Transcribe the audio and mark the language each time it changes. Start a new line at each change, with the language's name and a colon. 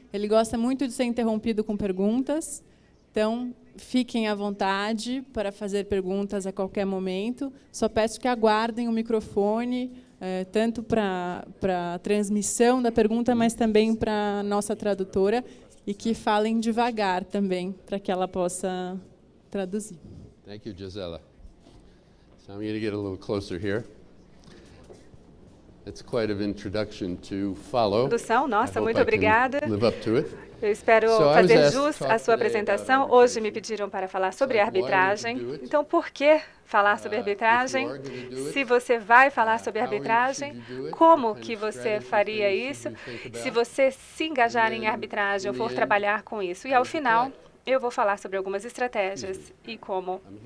Portuguese: Ele gosta muito de ser interrompido com perguntas. Então, fiquem à vontade para fazer perguntas a qualquer momento. Só peço que aguardem o microfone, tanto para a transmissão da pergunta, mas também para a nossa tradutora, e que falem devagar também, para que ela possa traduzir.
English: Thank you, Gisela. So I'm going to get a little closer here. It's quite an introduction to follow.
Portuguese: Nossa, muito obrigada.
English: Live up to it.
Portuguese: Eu espero fazer jus à sua apresentação. Hoje me pediram para falar sobre arbitragem. Então, por que falar sobre arbitragem? Se você vai falar sobre arbitragem, como que você faria isso? Se você se engajar em arbitragem ou for trabalhar com isso. E, ao final, eu vou falar sobre algumas estratégias e como.